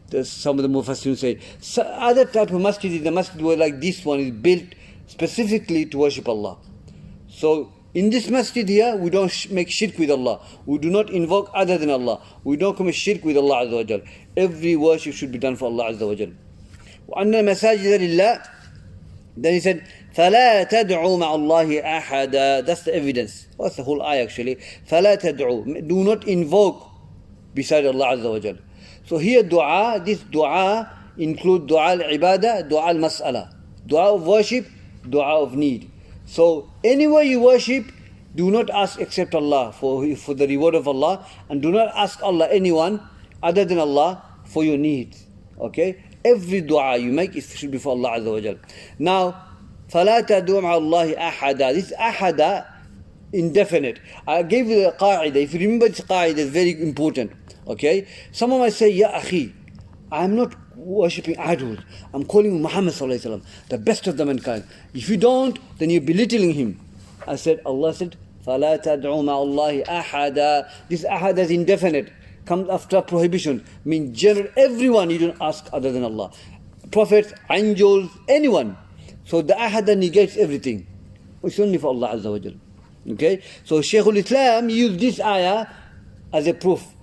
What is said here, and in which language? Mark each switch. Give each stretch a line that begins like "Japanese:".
English: Some of the mufassirun say. So other type of masjid is the masjid where like this one is built specifically to worship Allah. So in this masjid here, we don't make shirk with Allah. We do not invoke other than Allah. We don't commit shirk with Allah Azza wa Jal. Every worship should be done for Allah Azza wa Jal.
Arabic: وَأَنَّ الْمَسَاجِدَ لِلَّهِ.
English: Then he said,
Arabic: فَلَا تَدْعُوا مَعَ اللَّهِ أَحَدًا.
English: That's the evidence. That's the whole ayah actually.
Arabic: فَلَا تَدْعُوا.
English: Do not invoke beside Allah Azza wa Jal. So here dua, this dua include dua al-ibadah, dua al-mas'ala. Dua of worship, dua of need. So anywhere you worship, do not ask except Allah for the reward of Allah, and do not ask Allah anyone other than Allah for your needs. Okay? Every dua you make, it should be for Allah Azza wa Jal.
Arabic: Now, فَلَا تَدْعُوا مَعَ اللَّهِ أَحَدًا.
English: This ahada, indefinite. I gave you the qa'idah. If you remember this qa'idah, it's very important. Okay? Someone might say, Ya akhi, I'm not worshipping idols. I'm calling Muhammad sallallahu alaihi wasallam, the best of the mankind. If you don't, then you're belittling him. I said, Allah said,
Arabic: فَلَا تَدْعُوا مَعَ اللَّهِ أَحَدًا.
English: This ahad is indefinite. Comes after prohibition. Means general, everyone you don't ask other than Allah. Prophets, angels, anyone. So the ahad negates everything. It's only for Allah Azza wa Jal. Okay? So Shaykhul-Islam used this ayah as a proof.